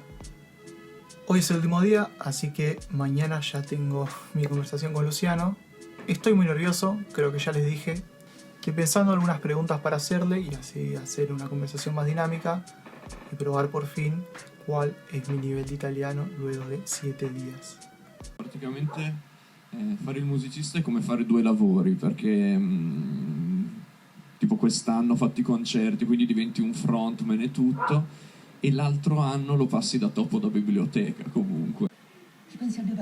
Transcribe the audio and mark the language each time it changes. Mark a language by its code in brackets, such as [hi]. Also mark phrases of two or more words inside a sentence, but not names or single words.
[es] Hoy es el último día, así que mañana ya tengo mi conversación con Luciano. Estoy muy nervioso, creo que ya les dije. Estoy pensando en algunas preguntas para hacerle y así hacer una conversación más dinámica y probar por fin cuál es mi nivel de italiano luego de 7 días. [it] Praticamente fare il musicista è come fare 2 lavori, perché tipo quest'anno ho fatto i concerti, quindi diventi un frontman e tutto, e l'altro anno lo passi da topo da biblioteca comunque. Chi pensi abbia pagato?